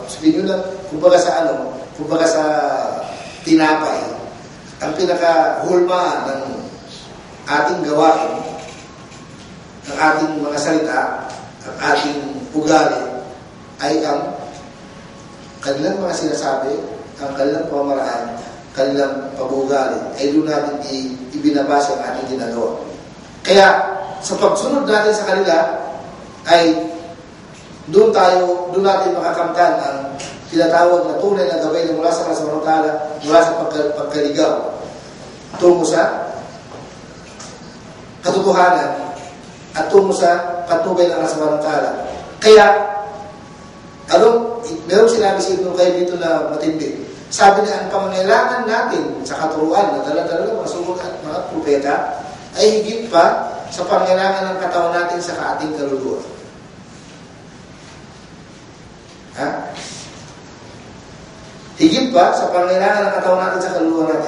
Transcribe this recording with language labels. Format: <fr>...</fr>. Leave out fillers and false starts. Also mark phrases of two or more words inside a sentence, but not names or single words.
<tl>Sabihin nyo lang, kumbaga sa tinapay, ang pinaka-hulmaan ng ating gawain, ng ating mga salita, ang ating ugali, ay ang kanilang mga sinasabi, ang kanilang pamamaraan, kanilang pag-ugali, ay doon natin ibinabase ang ating ginagawa. Kaya, sa pagsunod natin sa kanila, ay doon natin makakamtan ang tinatawag na tunay na gabay na mula sa Allah</tl> <ar>سبحانه وتعالى,</ar> <tl>mula sa pagkaligaw tungo sa katotohanan at tungo sa patnubay ng Allah</tl> <ar>سبحانه وتعالى.</ar> <tl>Kaya, meron sinabi si Ibn Qayyim dito na matindi. Sabi niya, ang pangangailangan natin sa katuruan na dala-dala ng mga sugo at mga propeta ay higit pa sa pangangailangan ng katawan natin sa ating kaluluwa. Higit pa sa pangangailangan ng katawan natin sa kaluluwa natin.</tl>